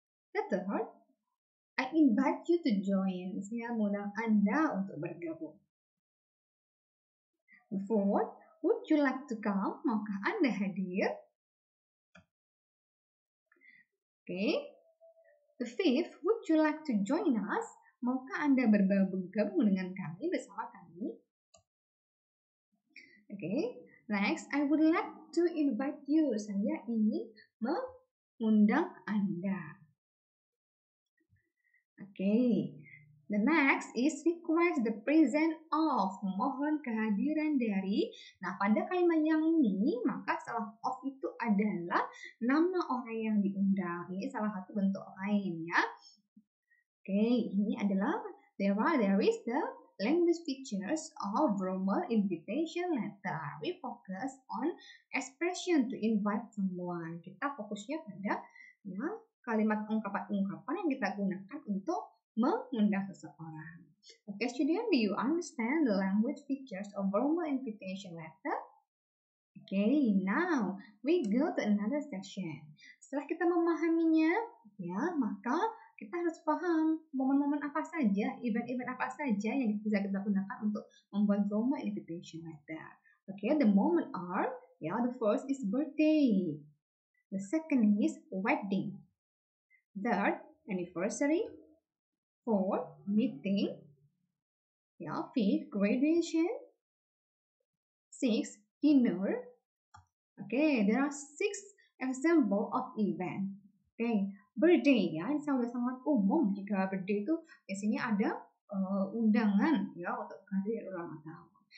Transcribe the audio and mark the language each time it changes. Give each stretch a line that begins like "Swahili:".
English: The third, I invite you to join.
Indonesian: Saya mengundang Anda untuk bergabung.
English: The fourth, would you like to come?
Indonesian: Maukah Anda hadir?
English: Okay. The fifth, would you like to join us?
Indonesian: Maukah Anda bergabung dengan kami, bersama kami?
English: Okay. Next, I would like to invite you.
Indonesian: Saya ingin mengundang Anda.
English: Okay. The next is request the presence of.
Indonesian: Mohon kehadiran dari. Nah, pada kalimat yang ini, maka setelah of itu adalah nama orang yang diundang. Ini salah satu bentuk lain, ya.
English: Okay,
Indonesian: ini adalah
English: there is the language features of formal invitation letter. We focus on expression to invite someone.
Indonesian: Kita fokusnya pada, ya, kalimat ungkapan-ungkapan yang kita gunakan untuk mengundang seseorang.
English: Okay, student, do you understand the language features of formal invitation letter? Okay, now we go to another section.
Indonesian: Setelah kita memahaminya, ya, maka kita harus paham momen-momen apa saja, event-event apa saja yang bisa kita gunakan untuk membuat formal invitation letter.
English: Okay, the moment are, ya, the first is birthday, the second is wedding, third anniversary, fourth meeting, ya, fifth graduation, sixth dinner. Okay, there are 6 example of event.
Indonesian: Okay, birthday ya, ini sudah sangat umum jika birthday itu biasanya ada undangan ya untuk hari ulang tahun.